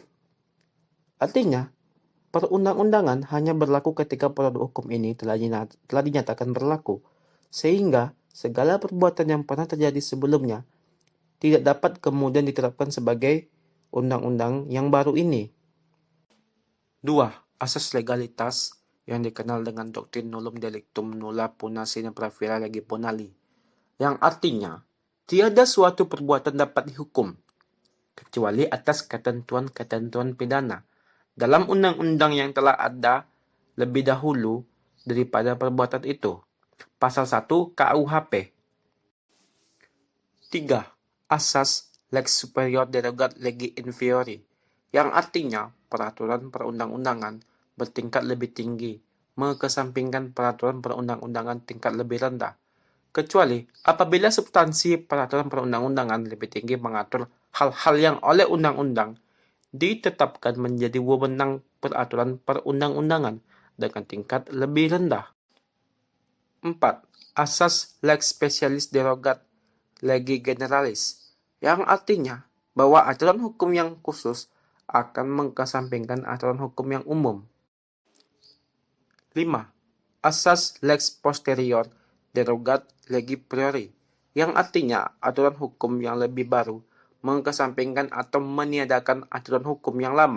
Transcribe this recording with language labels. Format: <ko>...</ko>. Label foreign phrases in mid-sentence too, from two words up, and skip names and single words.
<id>Artinya, perundang-undangan hanya berlaku ketika produk hukum ini telah dinyatakan berlaku, sehingga segala perbuatan yang pernah terjadi sebelumnya tidak dapat kemudian diterapkan sebagai undang-undang yang baru ini.</id> <la>2.</la> <id>Asas legalitas yang dikenal dengan doktrin</id> <la>nullum delictum nulla puna sine pravila lege bonali,</la> <id>yang artinya tiada suatu perbuatan dapat dihukum kecuali atas ketentuan-ketentuan pidana dalam undang-undang yang telah ada lebih dahulu daripada perbuatan itu. Pasal 1 KUHP. 3.</id> <la>Asas lex superior derogat legi inferiori,</la> <id>yang artinya peraturan perundang-undangan bertingkat lebih tinggi mengesampingkan peraturan perundang-undangan tingkat lebih rendah, kecuali apabila substansi peraturan perundang-undangan lebih tinggi mengatur hal-hal yang oleh undang-undang ditetapkan menjadi wewenang peraturan perundang-undangan dengan tingkat lebih rendah.</id> <la>4. Asas lex specialis derogat legi generalis,</la> <id>yang artinya bahwa aturan hukum yang khusus akan mengesampingkan aturan hukum yang umum. 5. Asas</id> <la>lex posterior derogat legi priori,</la> <id>yang artinya aturan hukum yang lebih baru mengesampingkan atau meniadakan aturan hukum yang lama.</id>